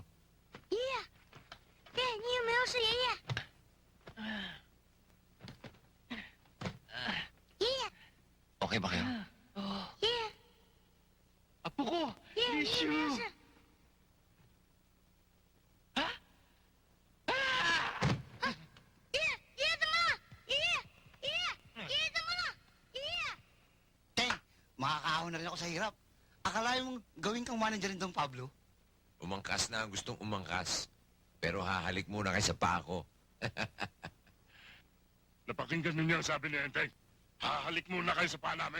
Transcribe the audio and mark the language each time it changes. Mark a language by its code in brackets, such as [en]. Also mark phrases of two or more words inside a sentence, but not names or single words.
[zh] 爷爷，爷爷，你有没有事？爷爷，爷爷， [tl] Okay ba kayo? [zh] 爷爷， [tl] Apo ko! [zh] 爷爷，你有没有事？爷爷，爷爷怎么了？爷爷，爷爷，爷爷怎么了？爷爷。 [tl] Teng, makakaahon na rin ako sa hirap. Akala mong gawin kang manager ng Don Pablo? Umangkas na ang gustong umangkas. Pero hahalik muna kay sa pako. Napakinggan ninyo ang sabi ni Enteng. Hahalik muna kayo sa paa namin.